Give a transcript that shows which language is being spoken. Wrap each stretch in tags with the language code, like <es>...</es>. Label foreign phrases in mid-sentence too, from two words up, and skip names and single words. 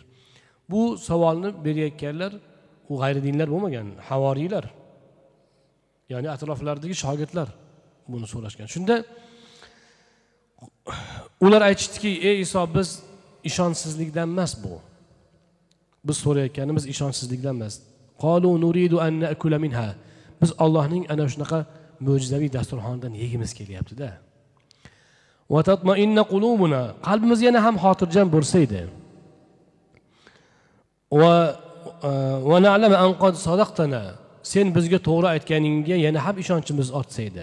<uz>Bu savolni berayotganlar u g'ayri dinlar bo'lmagan, havoriylar. Ya'ni atroflardagi shogirdlar buni so'rashgan. Shunda ular aytishdiki: ey Iso, biz ishonchsizlikdan emas bu. Biz so'rayotganimiz ishonchsizlikdan emas.</uz> <ar>قالوا نريد أن نأكل منها.</ar> <uz>Biz Allohning ana shunaqa mo'jizaviy dasturxonidan yegimiz kelyapti-da.</uz> <ar>وتطمئن قلوبنا.</ar> <uz>Qalbimiz yana ham xotirjam bo'lsa edi.</uz> <ar>ونعلم أن قد صدقتنا.</ar> <uz>Sen bizga to'g'ri aytganingga yana ham ishonchimiz ortsa edi.</uz>